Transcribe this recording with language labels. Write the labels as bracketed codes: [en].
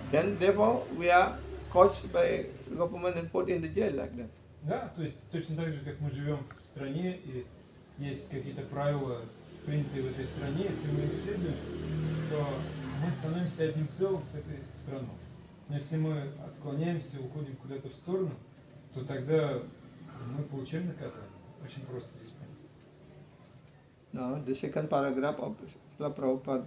[en] Then therefore we are caught by government and put in the jail like that. [ru] Да, то есть точно так же, как мы живем в стране, и есть какие-то правила, принятые в этой стране, если мы их следуем, то мы становимся одним целым с этой страной. Но если мы отклоняемся, уходим куда-то в сторону, то тогда мы получаем наказание. Очень просто здесь понять. [en] Now, the second paragraph of Srila Prabhupada